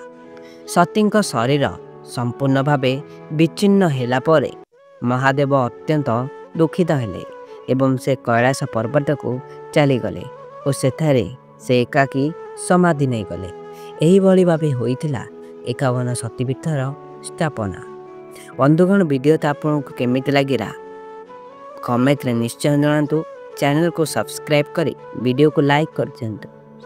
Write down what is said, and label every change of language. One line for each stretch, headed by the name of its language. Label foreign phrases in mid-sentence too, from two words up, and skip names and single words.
Odia: ସତୀଙ୍କ ଶରୀର ସମ୍ପୂର୍ଣ୍ଣ ଭାବେ ବିଚ୍ଛିନ୍ନ ହେଲା ପରେ ମହାଦେବ ଅତ୍ୟନ୍ତ ଦୁଃଖିତ ହେଲେ ଏବଂ ସେ କୈଳାସ ପର୍ବତକୁ ଚାଲିଗଲେ ଓ ସେଠାରେ ସେ ଏକାକୀ ସମାଧି ନେଇଗଲେ। ଏହିଭଳି ଭାବେ ହୋଇଥିଲା 51 ଶକ୍ତିପୀଠର ସ୍ଥାପନା। ବନ୍ଧୁଗଣ, ଭିଡ଼ିଓଟା ଆପଣଙ୍କୁ କେମିତି ଲାଗିଲା କମେଣ୍ଟରେ ନିଶ୍ଚୟ ଜଣାନ୍ତୁ।
Hindi: चैनल को सब्सक्राइब करें, वीडियो को लाइक कर दियंतु।